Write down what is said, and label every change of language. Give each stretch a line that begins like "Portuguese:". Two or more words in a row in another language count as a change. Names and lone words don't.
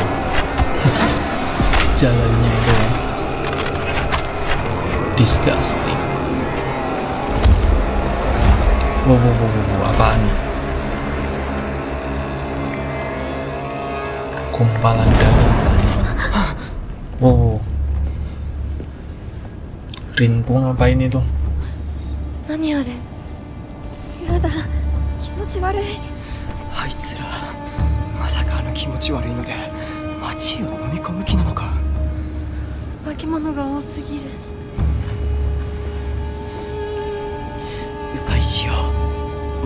Indonesian: Jalannya itu ya. Disgusting. Wow, apaan nih? Kumpalan daging. Wow. Rinpu ngapain itu?
Japanese: 何あれ。やだ、気持ち悪い。あいつらまさかあの気持ち悪いので街を飲み込む気なのか。化け物が多すぎる。迂回しよう。